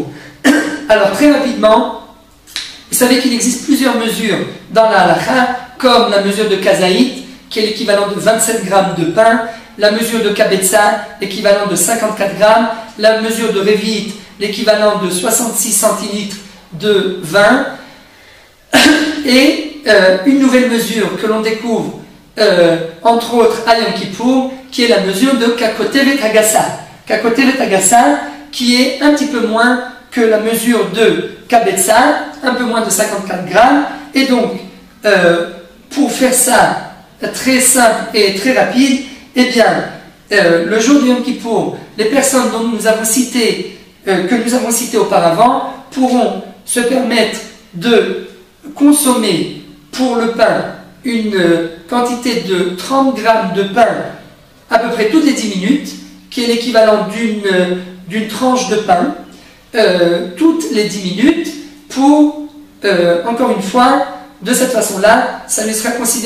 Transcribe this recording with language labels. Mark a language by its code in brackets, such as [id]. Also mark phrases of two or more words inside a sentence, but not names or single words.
[fr] Alors, très rapidement, vous savez qu'il existe plusieurs mesures dans la halakha, comme la mesure de kazaït, qui est l'équivalent de 27 grammes de pain, la mesure de kabetza, l'équivalent de 54 grammes, la mesure de revit, l'équivalent de 66 centilitres de vin, et une nouvelle mesure que l'on découvre, entre autres à Yom Kippour, qui est la mesure de [he] ככותבת הגסה. ככותבת הגסה, [fr] qui est un petit peu moins que la mesure de kabetza, un peu moins de 54 grammes, et donc, pour faire ça très simple et très rapide, eh bien, le jour de Yom Kippour, les personnes dont nous avons cité, que nous avons citées auparavant pourront se permettre de consommer pour le pain une quantité de 30 grammes de pain à peu près toutes les 10 minutes, qui est l'équivalent d'une tranche de pain toutes les 10 minutes pour, encore une fois, de cette façon-là, ça ne lui sera